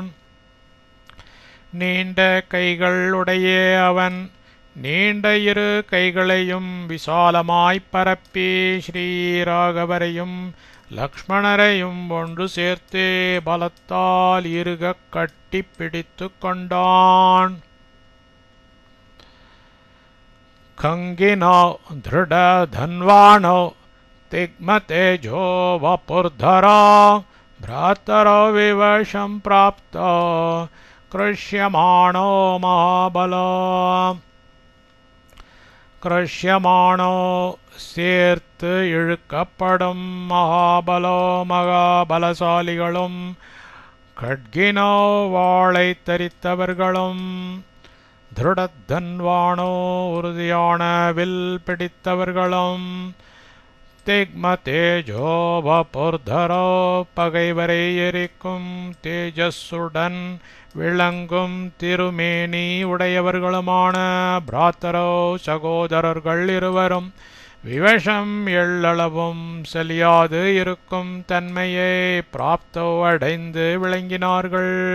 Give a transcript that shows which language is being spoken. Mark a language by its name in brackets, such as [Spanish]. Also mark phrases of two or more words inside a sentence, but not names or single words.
[Tamil] நீண்ட கைகள் உடைய அவன் நீண்ட இரு கைகளையும் விசாலமாய்ப் பரப்பி ஸ்ரீராகவரையும் லக்ஷ்மணரையும் ஒன்று சேர்த்து பலத்தால் இறுக கட்டி பிடித்து கொண்டான். [Sanskrit] खङ्गिनो दृढधन्वाणो तिग्मतेजो वपुर्धरो भ्रातरो विवशं प्राप्तो कृष्यमाणो महाबलो கிருஷ்யமானோ [Tamil] சேர்த்து இழுக்கப்படும் மகாபலோ மகாபலசாலிகளும் கட்கினோ வாளை தரித்தவர்களும் திருடத்தன்வானோ உறுதியான வில் பிடித்தவர்களும் [Sanskrit] तिग्म तेजो वपुर्धरो [Tamil] பகைவரை எரிக்கும் தேஜஸுடன் விளங்கும் திருமேனி உடையவர்களுமான பிராத்தரோ சகோதரர்கள் இருவரும் விவசம் எள்ளளவும் செலியாது இருக்கும் தன்மையை பிராப்தோ அடைந்து விளங்கினார்கள்.